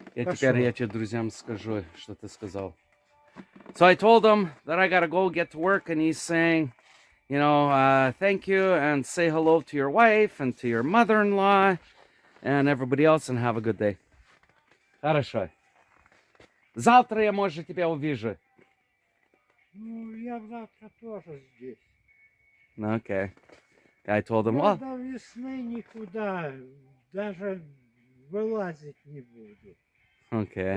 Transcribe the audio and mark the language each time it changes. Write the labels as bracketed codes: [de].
[ru] Теперь я тебе друзьям скажу, что ты сказал. [en] So I told him that I gotta go get to work, and he's saying, you know, thank you, and say hello to your wife and to your mother-in-law and everybody else, and have a good day. [ru] Хорошо. Завтра я, может, тебя увижу. Ну, я завтра тоже здесь. [en] Okay. I told him, well, [ru] До весны никуда, даже вылазить не буду. [en] okay.